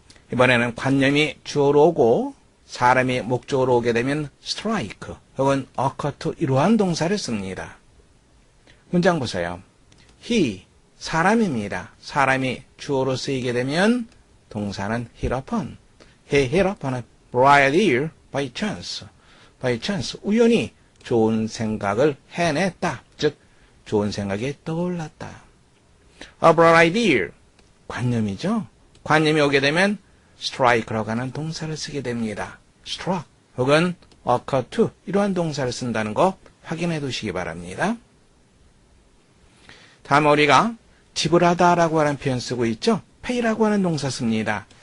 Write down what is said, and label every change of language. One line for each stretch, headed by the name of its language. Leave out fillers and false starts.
Korean: 이번에는 관념이 주어로 오고 사람이 목적으로 오게 되면 strike 혹은
English: occur to
Korean: 이러한 동사를 씁니다. 문장 보세요. he, 사람입니다. 사람이 주어로 쓰이게 되면 동사는
English: hit upon. He hit upon a bright idea by chance.
Korean: by chance, 우연히 좋은 생각을 해냈다. 즉, 좋은 생각이 떠올랐다.
English: A bright idea,
Korean: 관념이죠. 관념이 오게 되면 strike라고 하는 동사를 쓰게 됩니다. struck 혹은
English: occur to
Korean: 이러한 동사를 쓴다는 거 확인해 두시기 바랍니다. 다음 우리가 지불하다라고 하는 표현 쓰고 있죠. pay라고 하는 동사 씁니다.